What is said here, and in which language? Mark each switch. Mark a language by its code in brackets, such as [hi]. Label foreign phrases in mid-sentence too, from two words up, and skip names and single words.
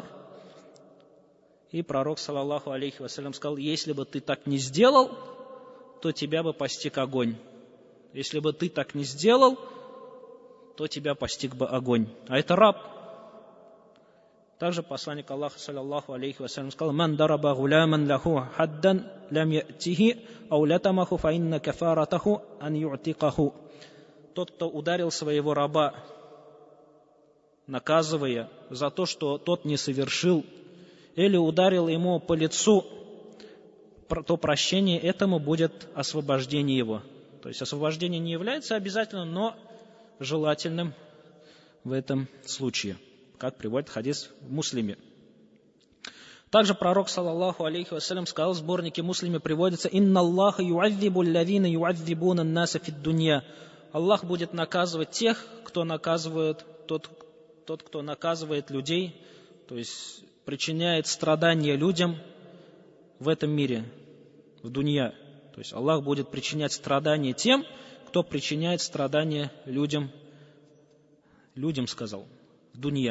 [ru] И пророк, [ar] صلى الله عليه وسلم, [ru] сказал, если бы ты так не сделал, то тебя бы постиг огонь. Если бы ты так не сделал, то тебя постиг бы огонь. А это раб. Также посланник Аллаха, [ar] صلى الله عليه وسلم, [ru] сказал, [ar] «من ضرب غلاما له حدا لم يأته أو لطمه فإن كفارته أن يعتقه». [ru] Тот, кто ударил своего раба, наказывая за то, что тот не совершил, или ударил ему по лицу, то прощение этому будет освобождение его. То есть освобождение не является обязательным, но желательным в этом случае, как приводит хадис в Муслиме. Также пророк, [ar] صلى الله عليه وسلم, [ru] сказал, в сборнике Муслиме приводится, [ar] «إن الله يعذب الذين يعذبون الناس في الدنيا». [ru] Аллах будет наказывать тех, кто наказывает, тот, кто наказывает людей, то есть причиняет страдания людям в этом мире, в дунья. То есть Аллах будет причинять страдания тем, кто причиняет страдания людям, сказал, в дунья.